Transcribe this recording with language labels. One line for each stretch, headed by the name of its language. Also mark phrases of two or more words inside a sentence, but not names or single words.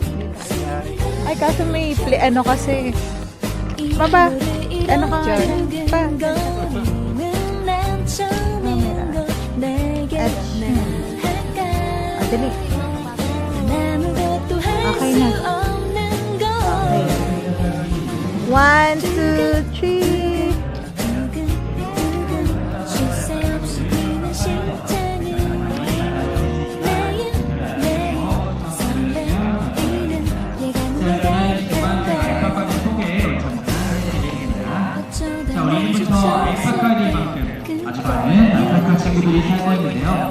Filipino: Ay, kaso may play, ano kasi. Baba, ano ka nga. Pa. Dali. Okay na. Okay. 1, 2, 3.
Korean: 자, 오늘부터 알파카리만큼 아주 많은 알파카 친구들이 살고 있는데요.